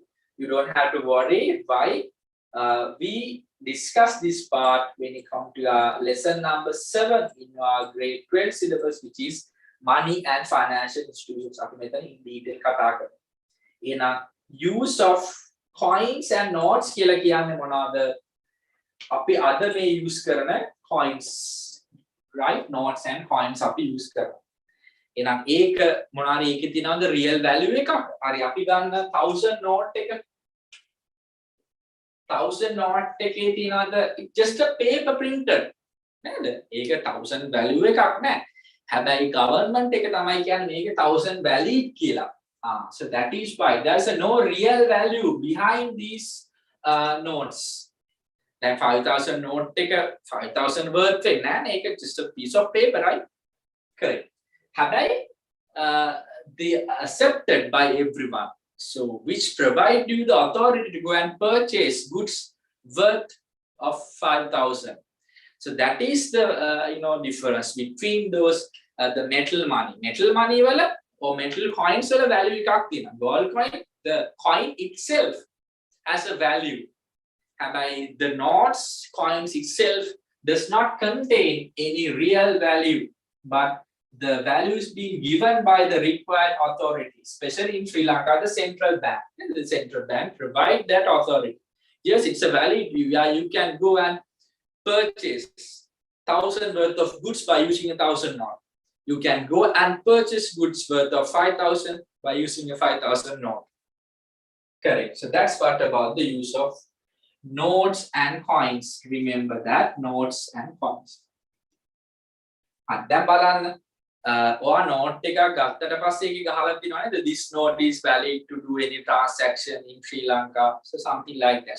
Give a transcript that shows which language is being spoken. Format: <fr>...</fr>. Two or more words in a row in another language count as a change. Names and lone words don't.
<en>You don't have to worry why. We discuss this part when you come to our lesson number 7 in our grade 12 syllabus, which is money and financial institutions. In detail in a use of coins and notes</en> <si>කියලා කියන්නේ මොනවාද? අපි අද මේ use කරන coins, right?</si> <en>Notes and coins</en> <si>අපි use කරනවා. එහෙනම් ඒක මොනවාරි ඒකේ තියෙනවද</si> <en>real value</en> <si>එකක්? හරි අපි ගන්න 1000 note එක 1000 note එකේ තියෙනවද</si> <en>just a paper printed</en> <si>නේද? ඒක 1000 value එකක් නෑ. හැබැයි government එක තමයි කියන්නේ මේක 1000 valid කියලා.</si> <en>So that is why there's no real value behind these notes.</en> <si>Then 5000 note එක 5000 worth එක නෑ.</si> <en>ඒක just a piece of paper, right? Correct. හැබැයි they are accepted by everyone. So which provide you the authority to go and purchase goods worth of 5,000. So that is the difference between those the metal money. Metal money wala or metal coins wala value</en> <si>එකක් තියෙනවා.</si> <en>Gold coin, the coin itself has a value. And by the notes coins itself does not contain any real value, but the value is being given by the required authority, especially in Sri Lanka, the central bank. And the central bank provide that authority. Yes, it's a valid view. Yeah, you can go and purchase 1,000 worth of goods by using 1,000 note. You can go and purchase goods worth of 5,000 by using a 5,000 note. Correct. So that's what about the use of notes and coins. Remember that, notes and coins.</en> <si>දැන් බලන්න ඔයා note එකක් ගත්තට පස්සේ ඒකේ ගහලා තියෙනවා නේද</si> <en>this note is valid to do any transaction in Sri Lanka, so something like that.</en>